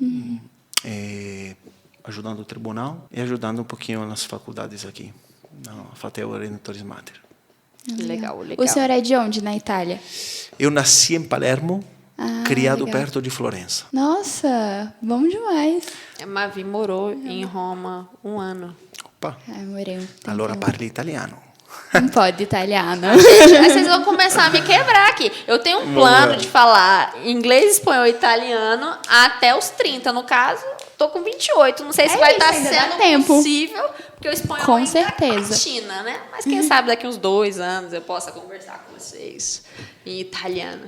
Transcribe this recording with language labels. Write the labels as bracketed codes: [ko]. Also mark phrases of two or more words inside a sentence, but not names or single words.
[pt] Ajudando o tribunal e ajudando um pouquinho nas faculdades aqui, na FATEU Redentores Mater. Legal. O senhor é de onde, na Itália? Eu nasci em Palermo, criado legal. perto de Florença. Nossa, bom demais. A Mavi morou em Roma 1 ano. Opa, Morei um tempo. [it] allora parli italiano. [pt] Não pode italiano. Gente, aí vocês vão começar a me quebrar aqui. Eu tenho um plano de falar inglês, espanhol e italiano até os 30. No caso, tô com 28. Não sei se vai estar ainda dá sendo tempo. possível, porque o espanhol Com ainda certeza. é China, né? Mas quem sabe daqui uns 2 anos eu possa conversar com vocês em italiano.